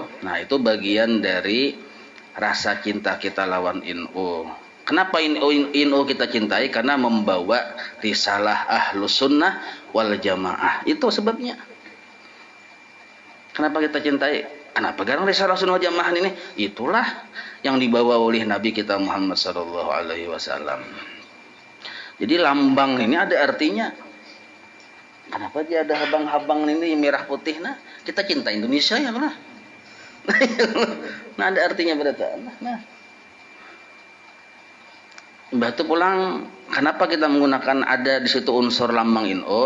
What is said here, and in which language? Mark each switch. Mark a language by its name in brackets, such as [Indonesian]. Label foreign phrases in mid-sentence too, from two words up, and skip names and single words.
[Banjar] Nah, itu bagian dari rasa cinta kita lawan NU. [Indonesian] Kenapa NU kita cintai? Karena membawa risalah Ahlus Sunnah wal Jamaah. Itu sebabnya. Kenapa kita cintai? [Banjar] Kenapa garang risalah Sunnah wal Jamaah ini? [Indonesian] Itulah yang dibawa oleh Nabi kita Muhammad [Arabic] صلى الله عليه وسلم. [Indonesian] Jadi lambang ini ada artinya. [Banjar] Kenapa dia ada habang-habang ini merah putih? [Indonesian] Nah, kita cinta Indonesia ya lah. Nah, ada artinya berarti. Nah. Batu pulang, kenapa kita menggunakan ada di situ unsur lambang NU?